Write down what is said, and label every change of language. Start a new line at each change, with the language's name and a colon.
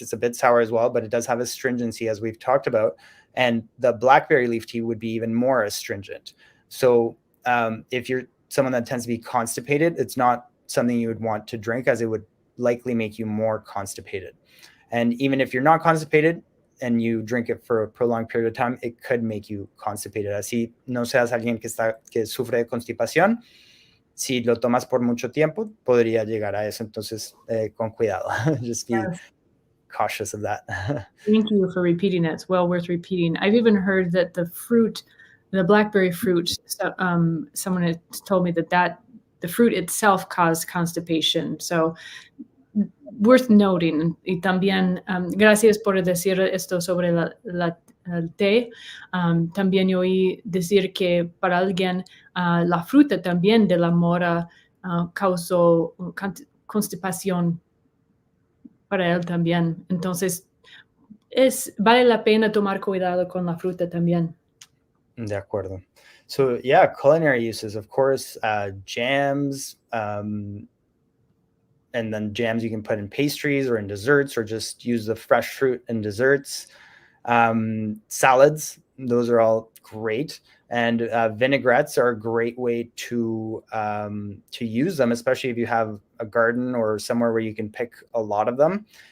English: It's a bit sour as well, but it does have astringency, as we've talked about. And the blackberry leaf tea would be even more astringent. So if you're someone that tends to be constipated, it's not something you would want to drink, as it would likely make you more constipated. And even if you're not constipated and you drink it for a prolonged period of time, it could make you constipated.
Spanish: Así no seas alguien que sufre de constipación. Si lo tomas por mucho tiempo, podría llegar a eso. Entonces, con cuidado.
English: Just be cautious of that. Thank you for repeating that. It's well worth repeating. I've even heard that the blackberry fruit, someone had told me that the fruit itself caused constipation. So worth noting.
Spanish: Y también, gracias por decir esto sobre el té. También yo oí decir que para alguien la fruta también de la mora causó constipación para él también. Entonces, vale la pena tomar cuidado con la fruta también. De acuerdo.
English: So yeah, culinary uses, of course, jams, and then jams you can put in pastries or in desserts, or just use the fresh fruit in desserts. Salads, those are all great. And vinaigrettes are a great way to use them, especially if you have a garden or somewhere where you can pick a lot of them.